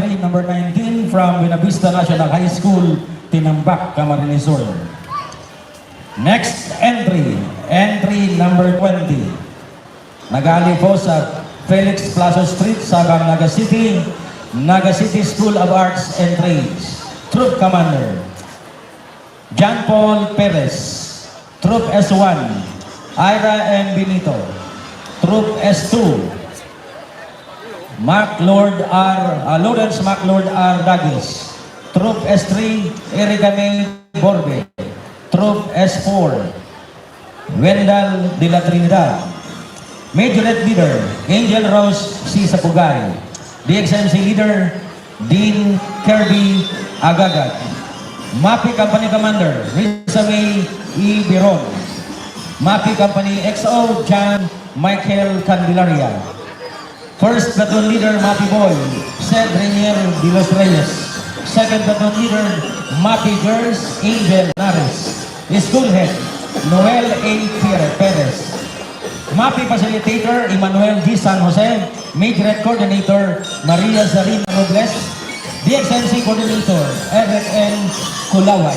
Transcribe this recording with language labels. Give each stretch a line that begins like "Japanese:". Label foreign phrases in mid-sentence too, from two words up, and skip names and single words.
English: number 19 from Buena Vista National High School, Tinambak, Camarines Sur. Next entry number 20.
Bikol: Nagali po sa Felix Plaza Street, Sabang, Naga City School of Arts and Trades.
English: Troop Commander, John Paul Perez. Troop S1, Ira M. Benito. Troop S2, Lawrence MacLord R. Douglas. Troop S3, Erica May Borbe. Troop S4, Wendell de la Trinidad. Majorette Leader, Angel Rose C. Sapugay. DXMC Leader, Dean Kirby Agagat. MAPI Company Commander, Risa May E. Biron. MAPI Company XO, John Michael Candelaria. First Platoon Leader, MAPI Boy, Sed Renier de los Reyes. Second Platoon Leader, MAPI Girls, Angel Nares. School Head, Noel A. Perez. MAPI Facilitator, Emmanuel G. San Jose. Majorette Coordinator, Maria Zarina Robles. DXMC Coordinator, Eric N. Kulaway.